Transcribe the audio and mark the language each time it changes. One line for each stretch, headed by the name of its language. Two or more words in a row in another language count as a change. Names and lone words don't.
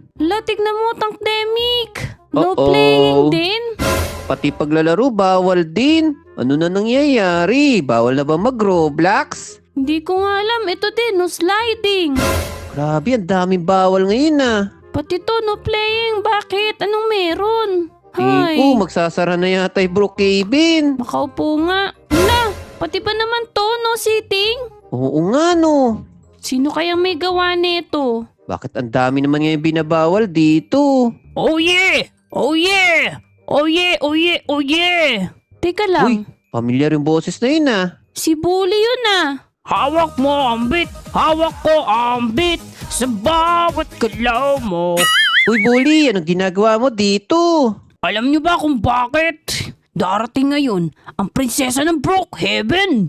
Filipino: La, tignan mo Tankdemic. No Uh-oh. playing din. Pati paglalaro, bawal din. Ano na nangyayari? Bawal na ba mag-Roblox? Hindi ko nga alam. Ito din,
English: no sliding.
Filipino: Grabe, ang daming bawal ngayon ah. Pati to,
English: no playing.
Filipino: Bakit? Anong meron? Tingin ko, magsasara na yata yung Brookhaven. Makaupo nga. La, pati ba naman to,
English: no sitting?
Filipino: Oo nga no. Sino kayang may gawa nito? Bakit ang dami naman ngayon binabawal dito?
English: Oh yeah! Oh yeah! Oh yeah! Oh yeah! Oh yeah!
Filipino: Teka Uy, lang. pamilyar yung boses na yun ah. Si Bully yun ah. Hawak mo ang bit, hawak ko ang bit, sa bawat galaw mo. Uy, Bully, anong ginagawa mo dito? Alam niyo ba kung bakit? Darating ngayon ang prinsesa ng Brookhaven.